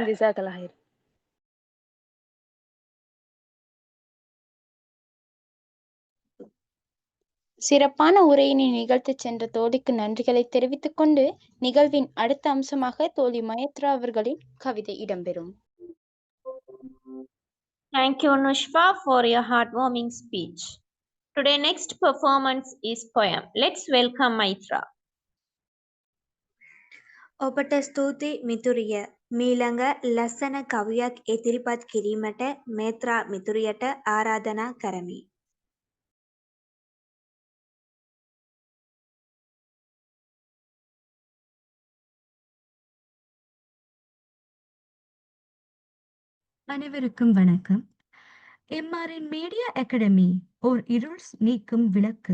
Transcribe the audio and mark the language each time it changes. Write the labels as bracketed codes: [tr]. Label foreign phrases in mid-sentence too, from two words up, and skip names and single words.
[ar] جزاك الله خير. [ta] சிறப்பான உரையினை நிகழ்த்தி சென்ற தோழிக்கு நன்றிகளை தெரிவித்துக் கொண்டு நிகழ்வின் அடுத்த அம்சமாக தோழி மயத்ரா அவர்களின் கவிதை இடம்பெறும். [en] Thank you, Nushfa, for your heartwarming speech. Today, next performance is poem. Let's welcome Maitra. [si] ඔබට ස්තුති මිතුරිය. මීළඟ ලස්සන කවියක් ඉදිරිපත් කිරීමට මේත්‍රා මිතුරියට ආරාධනා කරමි. [ta] அனைவருக்கும் வணக்கம். எம்ஆர்என் மீடியா அகாடமி ஓர் இருள் நீக்கும் விளக்கு.